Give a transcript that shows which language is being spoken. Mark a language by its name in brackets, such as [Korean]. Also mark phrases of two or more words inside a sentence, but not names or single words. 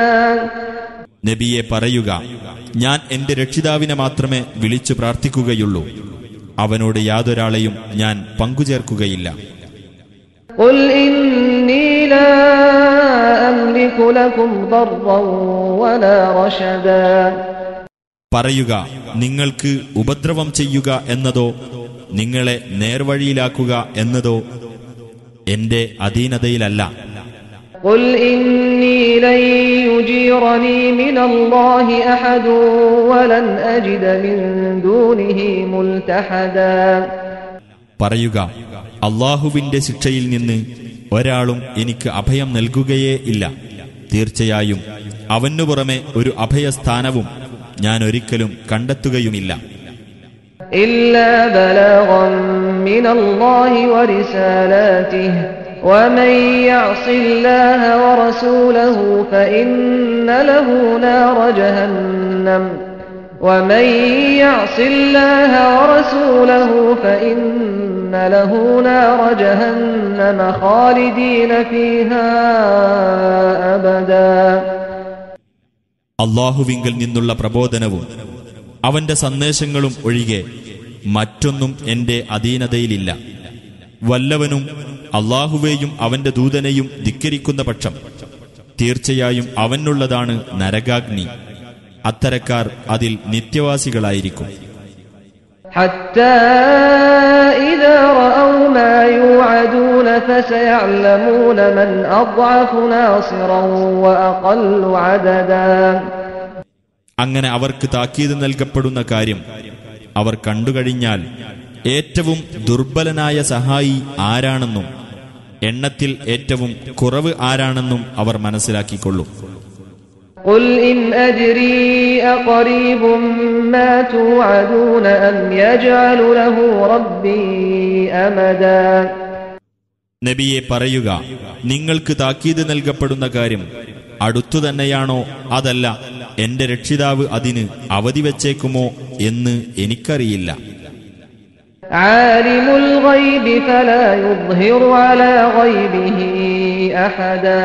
[Malayalam] നബിയെ പറയുക, ഞാൻ എന്റെ രക്ഷിതാവിനെ മാത്രമേ വിളിച്ചു പ്രാർത്ഥിക്കുകയുള്ളൂ, അവനോട് യാതൊരാളെയും ഞാൻ പങ്കുചേർക്കുകയില്ല. [Arabic] قل إني لا أملك لكم ضرا ولا رشدا. [Malayalam] പറയുക, നിങ്ങൾക്ക് ഉപദ്രവം ചെയ്യുക എന്നതോ നിങ്ങളെ നേർവഴിയിലാക്കുക എന്നതോ എന്റെ അധീനതയിലല്ല. [Arabic] قل إني لن يجيرني من الله أحد ولن أجد من دونه ملتحدا. [Malayalam] പറയുക, അല്ലാഹുവിന്റെ ശിക്ഷയിൽ നിന്ന് ഒരാളും എനിക്ക് അഭയം നൽകുകയേ ഇല്ല. തീർച്ചയായും അവനു പുറമെ ഒരു അഭയസ്ഥാനവും ഞാൻ ഒരിക്കലും കണ്ടെത്തുകയുമില്ല. [Arabic] إلا بلاغا من الله ورسالاته ومن يعص الله ورسوله فإن له نار جهنم ومن يعص الله ورسوله فإن له نار جهنم خالدين فيها أبدا. [Malayalam] അല്ലാഹുവിങ്കൽ നിന്നുള്ള പ്രബോധനവും അവന്റെ സന്ദേശങ്ങളും ഒഴികെ മറ്റൊന്നും എന്റെ അധീനതയിലില്ല. വല്ലവനും അല്ലാഹുവേയും അവന്റെ ദൂതനെയും ധിക്കരിക്കുന്ന പക്ഷം തീർച്ചയായും അവനുള്ളതാണ് നരകാഗ്നി. അത്തരക്കാർ അതിൽ നിത്യവാസികളായിരിക്കും. [Arabic] حتى إذا رأوا ما يوعدون فسيعلمون من أضعف ناصرا وأقل عددا. [Malayalam] അങ്ങനെ അവർക്ക് താക്കീത് നൽകപ്പെടുന്ന കാര്യം അവർ കണ്ടുകഴിഞ്ഞാൽ ഏറ്റവും ദുർബലനായ സഹായി ആരാണെന്നും എണ്ണത്തിൽ ഏറ്റവും കുറവ് ആരാണെന്നും അവർ മനസ്സിലാക്കിക്കൊള്ളും. [Arabic] قل إن أدري أقريب ما توعدون أم يجعل له ربي أمدا. [Malayalam] നബിയെ പറയുക, നിങ്ങൾക്ക് താക്കീത് നൽകപ്പെടുന്ന കാര്യം അടുത്തുതന്നെയാണോ അതല്ല എന്റെ രക്ഷിതാവ് അതിന് അവധി വച്ചേക്കുമോ എന്ന് എനിക്കറിയില്ല. [Arabic] عالم الغيب فلا يظهر على غيبه أحدا.